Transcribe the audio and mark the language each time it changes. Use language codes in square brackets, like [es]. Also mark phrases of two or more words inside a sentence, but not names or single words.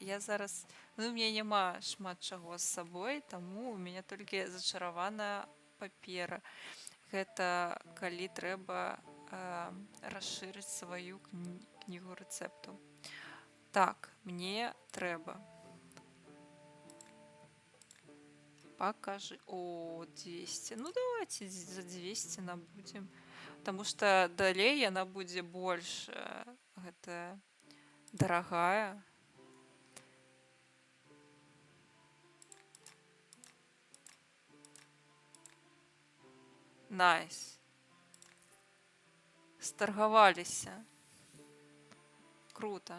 [be] Я зараз, ну, у мяне няма шмат чаго з сабой, таму у мяне толькі зачараваная папера. Гэта калі трэба расшырыць сваю кнігу рэцэптаў. Так, мне трэба Покажи. О, 200. Ну, давайте за 200 набудем. [ru] Потому что [be] далей яна будзе больш гэта дарагая. Найс. Старгаваліся. Круто.